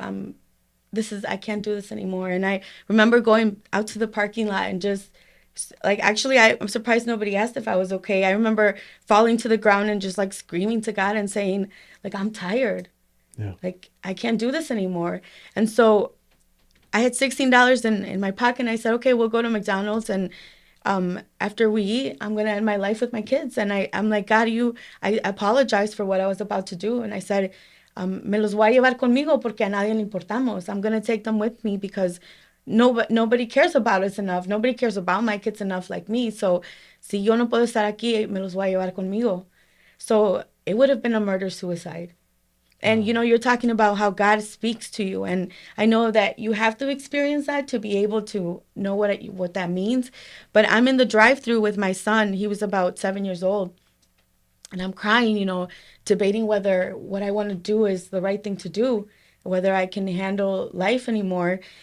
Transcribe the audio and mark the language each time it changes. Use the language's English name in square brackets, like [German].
[English] I can't do this anymore. And I remember going out to the parking lot and just like, actually, I'm surprised nobody asked if I was okay. I remember falling to the ground and just like screaming to God and saying, like, I'm tired. Yeah. Like, I can't do this anymore. And so I had $16 in my pocket and I said, okay, we'll go to McDonald's and after we eat, I'm gonna end my life with my kids. And I'm like, God, I apologized for what I was about to do. And I said, [Spanish] me los voy a llevar conmigo porque a nadie le importamos. [English] I'm gonna take them with me because nobody cares about us enough. Nobody cares about my kids enough like me. [Spanish] So si yo no puedo estar aquí, me los voy a llevar conmigo. [English] So it would have been a murder suicide. And Wow. you're talking about how God speaks to you, and I know that you have to experience that to be able to know what that means. But I'm in the drive-through with my son. He was about 7 years old, and I'm crying, debating whether what I want to do is the right thing to do, whether I can handle life anymore.